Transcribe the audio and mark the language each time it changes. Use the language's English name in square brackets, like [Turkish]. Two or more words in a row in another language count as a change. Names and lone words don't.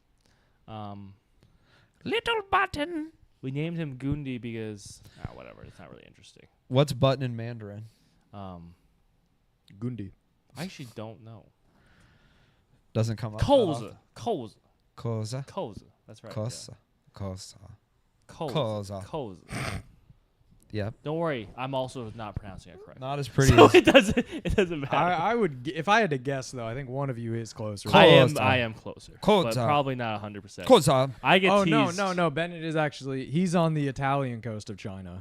[English] Little button. We named him Goondy because whatever. It's not really interesting. What's button in Mandarin? Gundi. I actually don't know. Doesn't come up. [Chinese] Koza. Koza. Koza. [English] That's right. [Chinese] Kosa. Kosa. Koza. Koza. Koza. [English] Yep. Don't worry. I'm also not pronouncing it correctly. Not as pretty So as it doesn't matter. I would, if I had to guess though, I think one of you is closer. [Chinese] Koza. [English] I am closer. [Chinese] Koza. [English] But probably not 100%. [Chinese] Koza. [English] I get Oh teased. no! Bennett is actually he's on the Italian coast of China.